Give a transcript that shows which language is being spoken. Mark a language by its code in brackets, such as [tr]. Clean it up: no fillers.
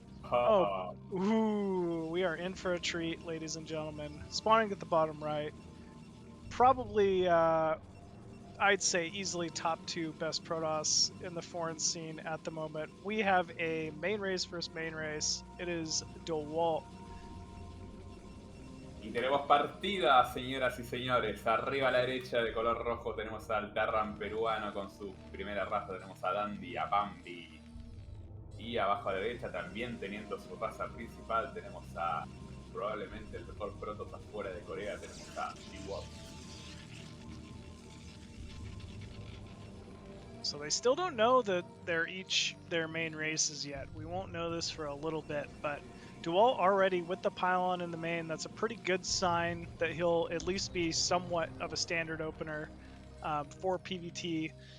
[en] Oh, ooh, we are in for a treat, ladies and gentlemen. Spawning at the bottom right. Probably, I'd say easily top 2 best Protoss in the foreign scene at the moment. We have a main race versus main race. It is Dewalt. [es] Y tenemos partida, señoras y señores. Arriba a la derecha de color rojo tenemos al Terran peruano con su primera raza. Tenemos a Dandy, a Bambi. Y abajo a la derecha, también teniendo su raza principal, tenemos a probablemente el mejor Protoss afuera de Corea, tenemos a Dewalt. [en] So they still don't know that they're each their main races yet. We won't know this for a little bit, but Dewalt already with the pylon in the main, that's a pretty good sign that he'll at least be somewhat of a standard opener for PvT.